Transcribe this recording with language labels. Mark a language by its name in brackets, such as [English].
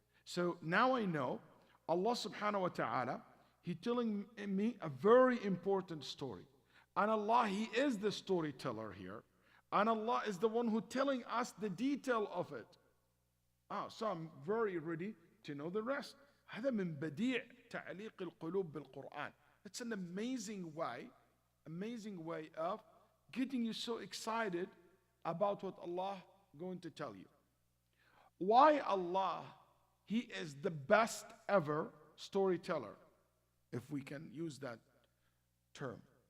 [English] So now I know Allah subhanahu wa ta'ala, He telling me a very important story. And Allah, He is the storyteller here. And Allah is the one who telling us the detail of it. So I'm very ready to know the rest. [Arabic] هذا من بديع تعليق القلوب بالقرآن. [English] It's an amazing way of getting you so excited about what Allah going to tell you. Why Allah, He is the best ever storyteller, if we can use that term.